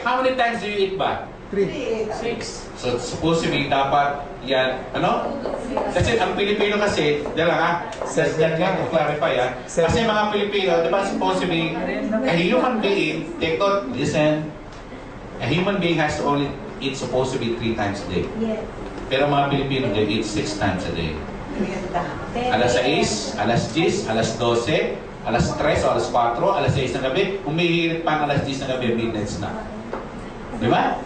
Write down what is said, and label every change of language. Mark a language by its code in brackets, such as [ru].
[en] How many times do you eat ba? 3. 6. [tl] So, supposedly, dapat yan, ano? Kasi ang Pilipino kasi, dala ha? [en] Just that to clarify ha? [tl] Kasi mga Pilipino, di ba [en] supposedly, a human being, take note, listen, a human being has to only eat supposed to be 3 times a day. Yes. [tl] Pero mga Pilipino, [en] they eat 6 times a day. [tl] Alas 6, alas 10, alas 12, alas 3 o alas 4, alas 6 ng gabi, umihirit pa ang alas 10 ng gabi, midnight snack. Di ba?